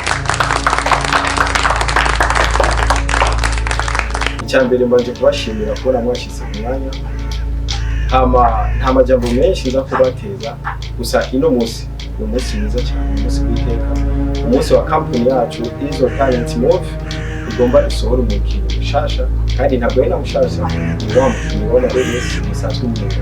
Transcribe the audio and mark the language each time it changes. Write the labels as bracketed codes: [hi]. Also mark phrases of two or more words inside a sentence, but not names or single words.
[rn] Icyambere mbanje kubashimira kubona mwashyize ku mwanya, nta majambo menshi nza kubateza, gusa ino munsi ni umunsi mwiza cyane, umunsi w'iteka, umunsi wa kampani yacu izo talent move igomba isohora umukino mushasha, kandi ntabwo ari na mushasha, ni wa mukino wa Marines musanzwe mumenyereye.